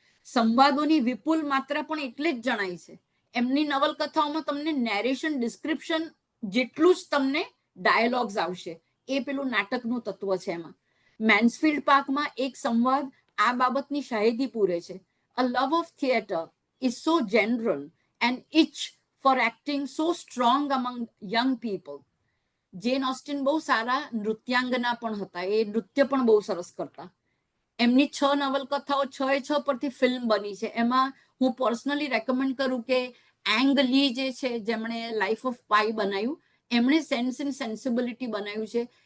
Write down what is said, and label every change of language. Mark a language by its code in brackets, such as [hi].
[gu] સંવાદોની વિપુલ માત્રા પણ એટલે જ જણાય છે. એમની નવલકથાઓમાં તમને નેરેશન ડિસ્ક્રિપ્શન જેટલું જ તમને ડાયલોગ્સ આવશે, એ પેલું નાટકનું તત્વ છે એમાં. મેન્સફિલ્ડ પાર્કમાં એક સંવાદ આ બાબતની શાહિદી પૂરે છે. [en] A love of theatre is so general and itch for acting so strong among young people. [gu] Gen Austen બહુ સારા નૃત્યાંગના પણ હતા, એ નૃત્ય પણ બહુ સરસ કરતા. એમની 6 નવલકથાઓ 6 પરથી ફિલ્મ બની છે. એમાં હું પર્સનલી રેકમેન્ડ કરું કે એંગ લી જે છે, જેમણે લાઈફ ઓફ પાઈ બનાવ્યું, એમણે સેન્સ એન્ડ સેન્સિબિલિટી બનાવ્યું છે.